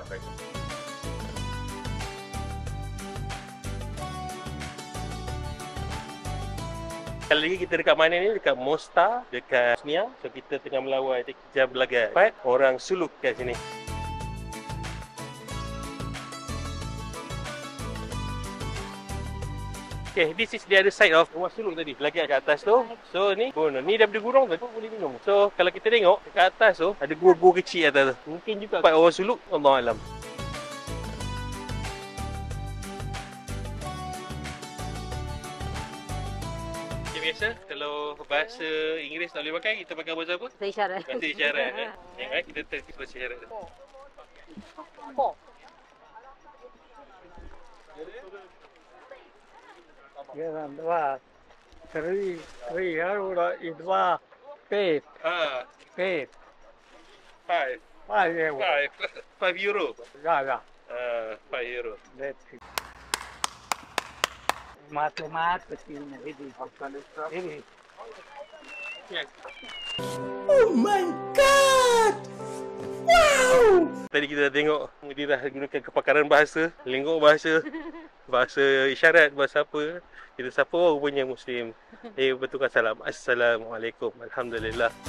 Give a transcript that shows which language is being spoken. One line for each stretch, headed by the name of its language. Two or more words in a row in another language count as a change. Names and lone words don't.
Malay: Kali lagi kita dekat mana ni? Dekat Mostar, dekat Bosnia. So kita tengah melawat Tekija Belaga. 4 orang suluk kat sini.
English: Okay, this is the other side of
Malay: rumah suluk tadi. Lagi kat atas tu. So ni, ni daripada gurung tu boleh minum. So kalau kita tengok dekat atas tu ada gua-gua kecil atas tu. Mungkin juga 4 orang suluk,
Arabic: Allah alam.
Malay: Okay, biasa kalau bahasa Inggeris tak boleh pakai, kita pakai bahasa apa? Saya isyarat. Bahasa isyarat. Kita terus bahasa isyarat. Pok.
Bosnian: Jedan, dva, tri, euro i 2, 5, Ah, 5, 5. 5 euro. 5 euro. Da. 5 euro.
Romanian: Deci. Matematica, vedi, vedi.
Malay: Tadi kita dah tengok dia dah gunakan kepakaran bahasa, lengok bahasa, bahasa isyarat, bahasa apa. Kita siapa rupanya Muslim. Betulkan salam. Assalamualaikum. Alhamdulillah.